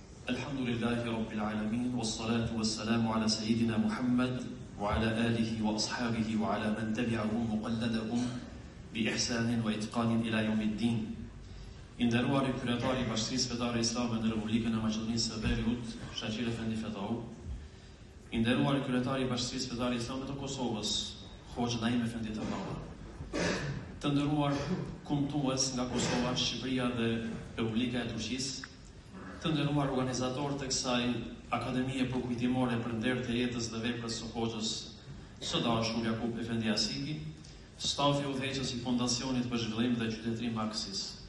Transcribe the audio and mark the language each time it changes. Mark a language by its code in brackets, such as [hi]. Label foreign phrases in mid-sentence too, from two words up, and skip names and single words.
[ar] الحمد لله رب العالمين، والصلاة والسلام على سيدنا محمد، وعلى آله وأصحابه وعلى من تبعهم مقلديهم بإحسان وإتقان إلى يوم الدين. [sq] I nderuari kryetari i Bashkisë Fetare Islame në Republikën e Maqedonisë së Veriut, Shaqir Efendi Fetau, i nderuari kryetari i Bashkisë Fetare Islame të Kosovës, Hoxha Naim Efendi Tavalla, të nderuar kumtues nga Kosova, Shqipëria dhe Republika e Turqisë, të nderuar organizatorë të kësaj Akademie Përkujtimore për nder të jetës dhe veprës së Hoxhës së dashur Jakub Efendi Asibi, stafi udhëheqës i Fondacionit për Zhvillim dhe Qytetërim Aksis.